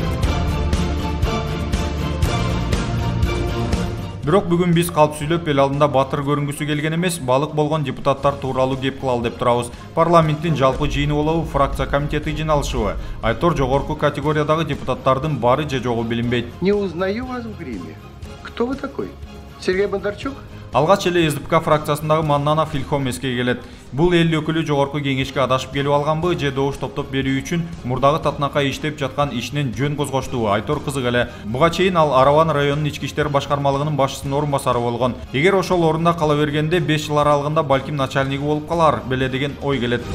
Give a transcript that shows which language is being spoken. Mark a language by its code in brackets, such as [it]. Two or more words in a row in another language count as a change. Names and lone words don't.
[ky] Бирок бүгүн биз калп сүйлөп эл алдында батыр көрүнгүсү келген эмес, балык болгон депутаттар тууралуу кеп кылалы деп турабыз. Парламенттин жалпы жыйыны болобу, фракция комитети жыйналышыбы? Айтор жогорку категориядагы депутаттардын бары же жогу билинбейт. [ru] Не узнаю вас в гриме. Кто вы такой? Сергей Бондарчук? [ky] Алгач эле СДПК фракциясындагы Маннанов Илхом эске келет. Бул эл өкүлү жогорку кеңешке адашып келип алганбы же добуш топтоп берүү үчүн мурдагы татынакай иштеп жаткан ишинен жөн козгоштубу? Айтор кызык эле. Буга чейин ал Араван районунун ички иштер башкармалыгынын башчысынын орун басары болгон. Эгер ошол орунда кала бергенде 5 жыл аралыгында балким начальниги болуп калар беле деген ой келет.